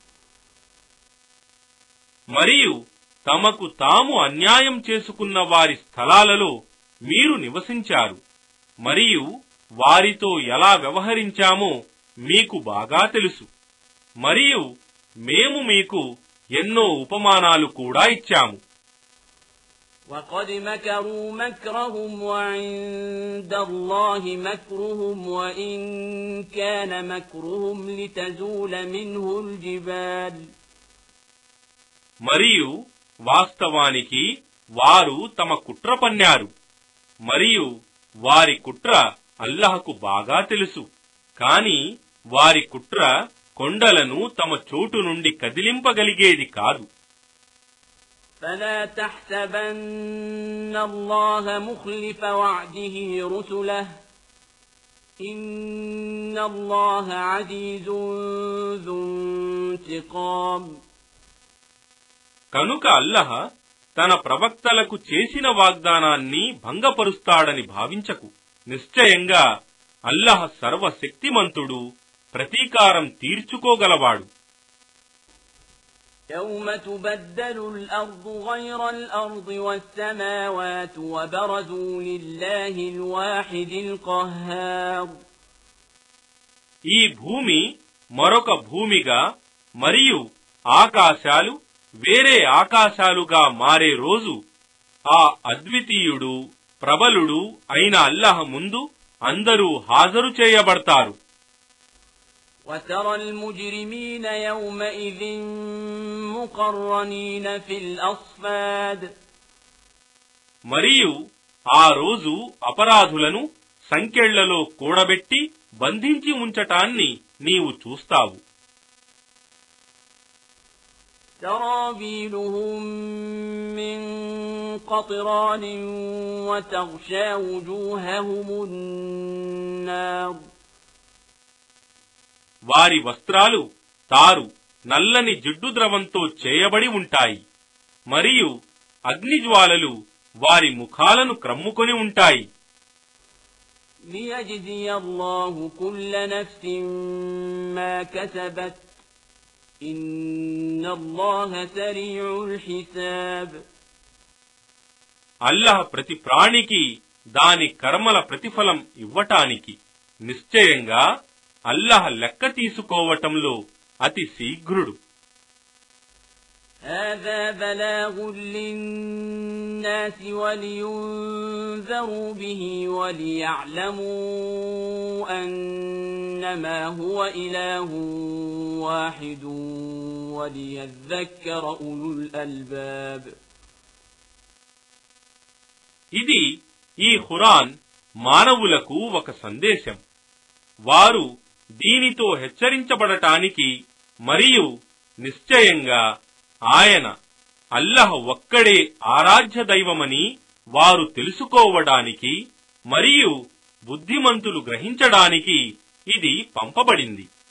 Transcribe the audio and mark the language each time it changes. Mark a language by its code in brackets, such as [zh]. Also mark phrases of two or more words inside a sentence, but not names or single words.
[te] మరియు తమకు తాము అన్యాయం చేసుకున్న వారి స్థలాలలో మీరు నివసించారు మరియు వారితో ఎలా వ్యవహరించామో మీకు బాగా తెలుసు. మరియు మేము మీకు ఎన్నో ఉపమానాలు కూడా ఇచ్చాము. [ar] وقد مكروا مكرهم وعند الله مكرهم وإن كان مكرهم لتزول منه الجبال. [te] మరియు వాస్తవానికి వారు తమ కుట్ర పన్నారు మరియు వారి కుట్ర అల్లహకు బాగా తెలుసు. కాని వారి కుట్ర కొండలను తమ చోటు నుండి కదిలింపగలిగేది కాదు. [ar] فلا تحسبن الله مخلف وعده رسله إن الله عزيز ذو انتقام. [te] కనుక అల్లహ తన ప్రవక్తలకు చేసిన వాగ్దానాన్ని భంగపరుస్తాడని భావించకు. నిశ్చయంగా అల్లాహ్ సర్వశక్తిమంతుడు, ప్రతీకారం తీర్చుకోగలవాడు. [ar] يوم تبدل الأرض غير الأرض والسماوات وبرزوا لله الواحد القهار. [te] ఈ భూమి మరొక భూమిగా మరియు ఆకాశాలు వేరే ఆకాశాలుగా మారే రోజు ఆ అద్వితీయుడు, ప్రబలుడు అయిన అల్లాహ్ ముందు అందరూ హాజరు చేయబడతారు. [ar] وترى المجرمين يومئذ مقرنين في الأصفاد. [te] మరియు ఆ రోజు అపరాధులను సంకెళ్లలో కూడబెట్టి బంధించి ఉంచటాన్ని నీవు చూస్తావు. [ar] سرابيلهم من قطران وتغشى وجوههم النار. [te] వారి వస్త్రాలు తారు నల్లని జిడ్డు ద్రవంతో చేయబడి ఉంటాయి మరియు అగ్నిజ్వాలలు వారి ముఖాలను క్రమ్ముకొని ఉంటాయి. [ar] ليجزي الله كل نفس ما كسبت إن الله سريع الحساب. [te] అల్లాహ్ ప్రతి ప్రాణికి దాని కర్మల ప్రతిఫలం ఇవ్వటానికి నిశ్చయంగా అల్లాహ్ లెక్క తీసుకోవటంలో అతి శీఘ్రుడు. [ar] هذا بلاغ للناس ولينذروا به وليعلموا أنما هو إله واحد وليذكر أولو الألباب. [te] ఇది ఈ ఖురాన్ మానవులకు ఒక సందేశం. వారు దీనితో హెచ్చరించబడటానికి మరియు నిశ్చయంగా ఆయన అల్లాహ్ ఒక్కడే ఆరాధ్య దైవమని వారు తెలుసుకోవడానికి మరియు బుద్ధిమంతులు గ్రహించడానికి ఇది పంపబడింది.